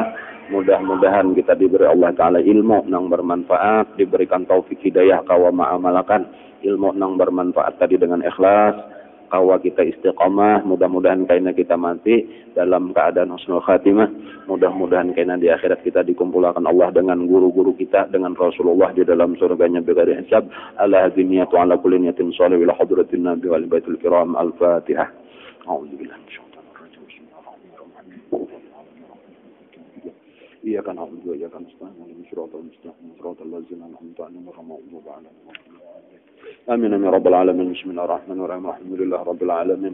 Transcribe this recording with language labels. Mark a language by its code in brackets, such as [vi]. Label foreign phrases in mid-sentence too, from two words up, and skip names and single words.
[bjn] Mudah-mudahan kita diberi Allah taala ilmu yang bermanfaat, diberikan taufik hidayah kawa ma'amalakan ilmu yang bermanfaat tadi dengan ikhlas, kawa kita istiqamah, mudah-mudahan kaina kita mati dalam keadaan [ar] حسن الخاتمة. [bjn] Mudah-mudahan kaina di akhirat kita dikumpulkan Allah dengan guru-guru kita dengan Rasulullah di dalam surganya [ar] بغير حساب. على هذه النية على كل نية صالح إلى حضرة النبي وآل البيت الكرام. Al-Fatihah. أعوذ بالله من الشيطان الرجيم بسم الله الرحمن الرحيم إياك نعبد وإياك نستعين اهدنا الصراط المستقيم صراط الذين أنعمت عليهم غير المغضوب عليهم آمين يا رب العالمين. بسم الله الرحمن الرحيم. الحمد لله رب العالمين.